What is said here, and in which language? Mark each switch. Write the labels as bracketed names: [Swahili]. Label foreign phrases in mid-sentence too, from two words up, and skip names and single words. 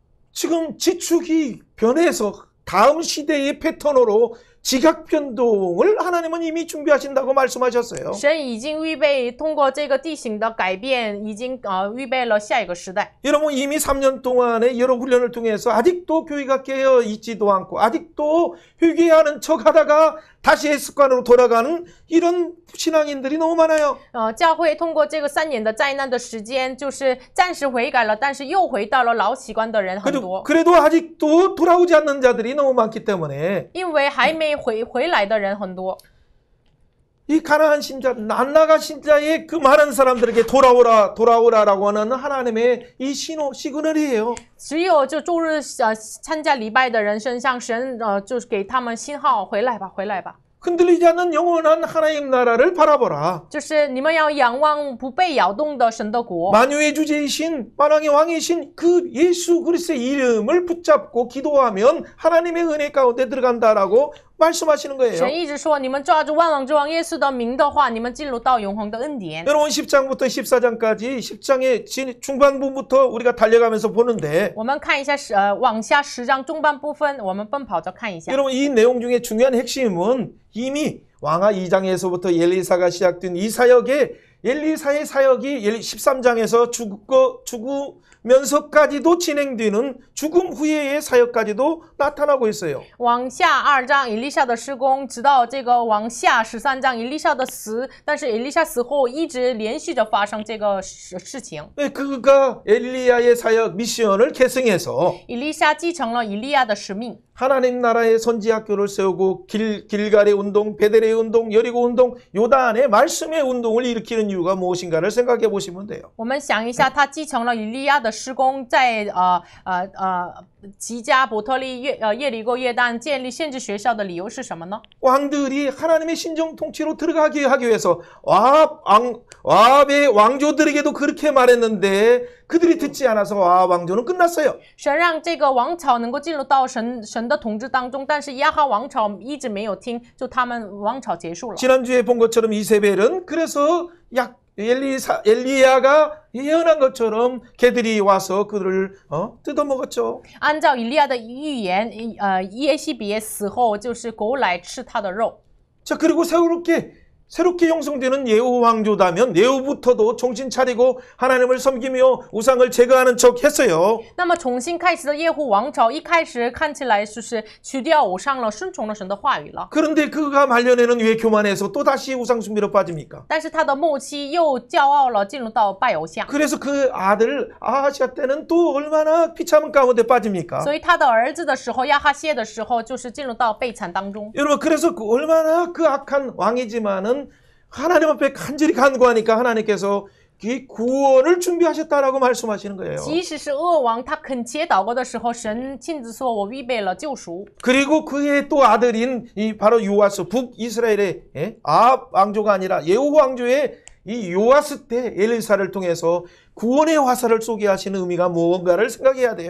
[Korean] 지금 지축이 변해서 다음 시대의 패턴으로 지각 변동을 하나님은 이미 준비하신다고 말씀하셨어요. [Chinese] 神已经预备通过这个地形的改变，已经预备了下一个时代。 [Korean] 여러분 이미 3년 동안의 여러 훈련을 통해서 아직도 교회가 깨어 있지도 않고 아직도 회개하는 척하다가 다시의 습관으로 돌아가는 이런 신앙인들이 너무 많아요. [Chinese] 教会通过这个3年的灾难的时间，就是暂时悔改了，但是又回到了老习惯的人很多。 [Korean] 그래도 아직도 돌아오지 않는 자들이 너무 많기 때문에 [Chinese] 因为还没回来的人很多。 [Korean] 이 가나안 신자, 난나가 신자의 그 많은 사람들에게 돌아오라라고 하는 하나님의 이 시그널이에요. [Chinese] 只有就周日参加礼拜的人身上，神就是给他们信号，回来吧，回来吧。 [Korean] 흔들리지 않는 영원한 하나님 나라를 바라보라. [Chinese] 就是你们要仰望不被摇动的神的国。 [Korean] 만유의 주제이신 만왕의 왕이신 그 예수 그리스도의 이름을 붙잡고 기도하면 하나님의 은혜 가운데 들어간다라고 말씀하시는 거예요. [Chinese] 神一直说，你们抓住万王之王耶稣的名的话，你们进入到永恒的恩典。 [Korean] 여러분 10장부터 14장까지 10장의 중반부부터 우리가 달려가면서 보는데 [Chinese] 我们看一下往下10章中半部分，我们奔跑着看一下。 [Korean] 여러분 이 내용 중에 중요한 핵심은 이미 왕하 2장에서부터 엘리사가 시작된 이 사역에 엘리사의 사역이 13장에서 죽으면서까지도 진행되는 죽음 후에의 사역까지도 나타나고 있어요. [Chinese] 往下2章以利沙的施工，直到这个往下13章以利沙的死，但是以利沙死后一直连续着发生这个事情。 [Korean] 그가 엘리야의 사역 미션을 계승해서 [Chinese] 以利沙继承了以利亚的使命。 [Korean] 하나님 나라의 선지 학교를 세우고 길갈의 운동, 베델의 운동, 여리고 운동, 요단의 말씀의 운동을 일으키는 이유가 무엇인가를 생각해 보시면 돼요. [Chinese] 我们想一下，他继承了以利亚的施工，在吉加、伯特利、耶利哥、约旦建立先知学校的理由是什么呢？ [Korean] 왕들이 하나님의 신정 통치로 들어가게 하기 위해서 와합의 왕조들에게도 그렇게 말했는데 그들이 듣지 않아서 와합 왕조는 끝났어요. [Chinese] 神让这个王朝能够进入到神的统治当中，但是亚哈王朝一直没有听，就他们王朝结束了。 [Korean] 지난주에 본 것처럼 이세벨은 그래서 엘리야가 예언한 것처럼 개들이 와서 그들을 뜯어먹었죠. [Chinese] 按照以利亚的预言，耶西别死后就是狗来吃他的肉。 [Korean] 자, 그리고 새롭게 형성되는 예후 왕조다면 예후부터도 정신 차리고 하나님을 섬기며 우상을 제거하는 척 했어요. [Chinese] 那么重新开始的耶户王朝，一开始看起来就是去掉偶像了，顺从了神的话语了。 [Korean] 그런데 그가 말년에는 왜 교만해서 또 다시 우상 숭배로 빠집니까? [Chinese] 但是他的末期又骄傲了，进入到拜偶像。 [Korean] 그래서 그 아들 아하시아 때는 또 얼마나 비참한 가운데 빠집니까? [Chinese] 所以他的儿子的时候，亚哈谢的时候，就是进入到悲惨当中。 [Korean] 여러분 그래서 얼마나 그 악한 왕이지만은 하나님 앞에 간절히 간구하니까 하나님께서 이 구원을 준비하셨다라고 말씀하시는 거예요. [Chinese] 即使是恶王，他恳切祷告的时候，神亲自说：“我预备了救赎。” [Korean] 그리고 그의 또 아들인 이 바로 요아스 북이스라엘의 아합 왕조가 아니라 예후 왕조의 이 요아스 때 엘리사를 통해서 구원의 화살을 쏘게 하시는 의미가 무언가를 생각해야 돼요.